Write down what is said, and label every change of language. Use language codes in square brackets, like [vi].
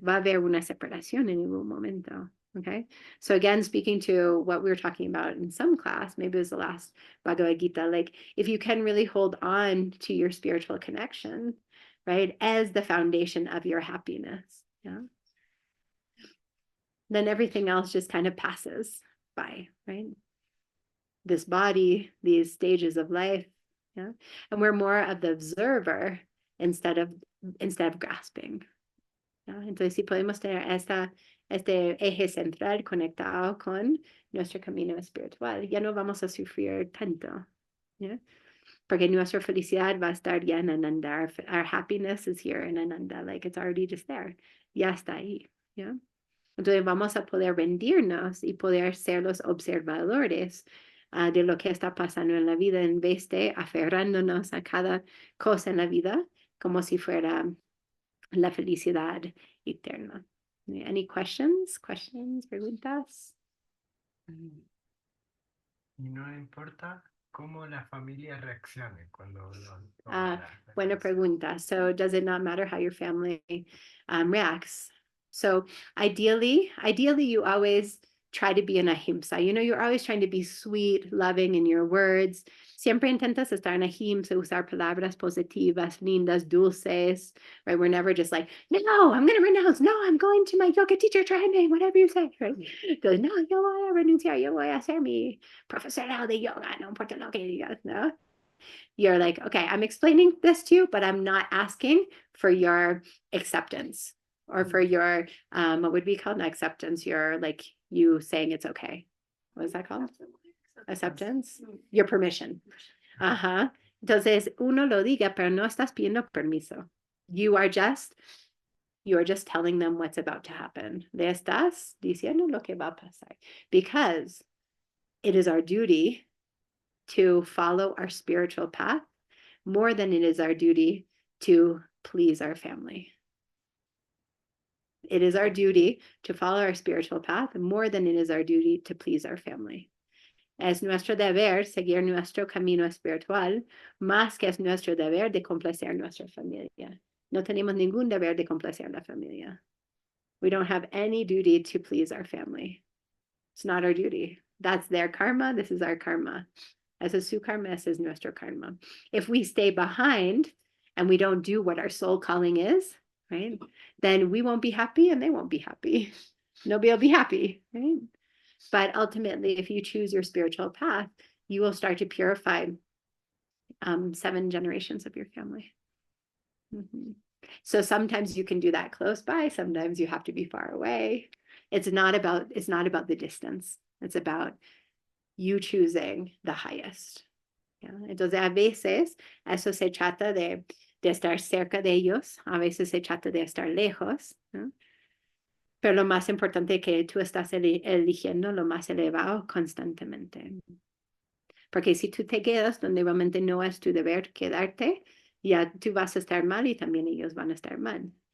[es] Va a haber una separación en algún momento. [en] Okay. So again, speaking to what we were talking about in some class, maybe it was the last Bhagavad Gita, like if you can really hold on to your spiritual connection, right, as the foundation of your happiness, yeah, then everything else just kind of passes by, right? This body, these stages of life, yeah, and we're more of the observer instead of grasping. [es] ¿No? Entonces, si podemos tener este eje central conectado con nuestro camino espiritual, ya no vamos a sufrir tanto, ¿ya? Porque nuestra felicidad va a estar ya en Ananda. [en] Our happiness is here in Ananda, like it's already just there, [es] ya está ahí, ¿ya? Entonces vamos a poder rendirnos y poder ser los observadores de lo que está pasando en la vida en vez de aferrándonos a cada cosa en la vida como si fuera la felicidad eterna. [en] Any questions? Questions? [es] Preguntas? Y no importa cómo la familia reaccione cuando lo Buena pregunta. [en] So does it not matter how your family reacts? So ideally, you always try to be an ahimsa. You know, you're always trying to be sweet, loving in your words. [es] Siempre intentas estar en ahimsa, usar palabras positivas, lindas, dulces, right? [en] We're never just like, no, I'm going to renounce. No, I'm going to my yoga teacher training, whatever you say, right? [es] Goes, no, yo voy a renunciar, yo voy a ser mi profesional de yoga, no importa lo que digas, ¿no? [en] You're like, okay, I'm explaining this to you, but I'm not asking for your acceptance or for your, what would be called an acceptance? Your, like, you saying it's okay. What is that called? Acceptance? Your permission. Ajá. [es] Entonces, uno lo diga, pero no estás pidiendo permiso. [en] You are just telling them what's about to happen. [es] Le estás diciendo lo que va a pasar. [en] Because it is our duty to follow our spiritual path more than it is our duty to please our family. It is our duty to follow our spiritual path more than it is our duty to please our family. [es] Es nuestro deber seguir nuestro camino espiritual, más que es nuestro deber de complacer nuestra familia. No tenemos ningún deber de complacer la familia. [en] We don't have any duty to please our family. It's not our duty. That's their karma. This is our karma. [es] Ese es su karma, ese es nuestro karma. [en] If we stay behind and we don't do what our soul calling is, right, then we won't be happy and they won't be happy. Nobody will be happy, right? But ultimately, if you choose your spiritual path, you will start to purify 7 generations of your family. Mm-hmm. So sometimes you can do that close by. Sometimes you have to be far away. It's not about the distance. It's about you choosing the highest. [es] ¿Ya? Entonces, a veces eso se trata de estar cerca de ellos, a veces se trata de estar lejos, ¿no? Pero lo más importante es que tú estás eligiendo lo más elevado constantemente. Porque si tú te quedas donde realmente no es tu deber quedarte, ya tú vas a estar mal y también ellos van a estar mal.